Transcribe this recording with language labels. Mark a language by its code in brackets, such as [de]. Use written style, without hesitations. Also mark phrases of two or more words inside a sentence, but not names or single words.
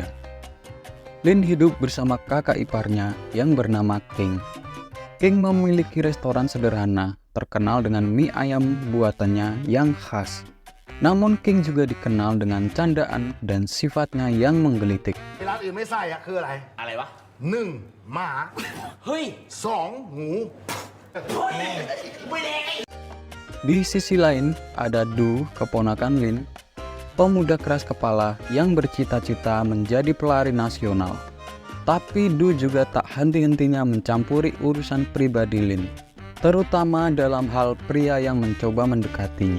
[id] Lin hidup bersama kakak iparnya yang bernama King. King memiliki restoran sederhana, terkenal dengan mie ayam buatannya yang khas. Namun King juga dikenal dengan candaan dan sifatnya yang menggelitik. [th] ร้านอื่นไม่ใส่อะคืออะไรอะไรวะ1 หมาเฮ้ย2 หมู [id] Di sisi lain, ada Du, keponakan Lin, pemuda keras kepala yang bercita-cita menjadi pelari nasional. Tapi Du juga tak henti-hentinya mencampuri urusan pribadi Lin, terutama dalam hal pria yang mencoba mendekatinya.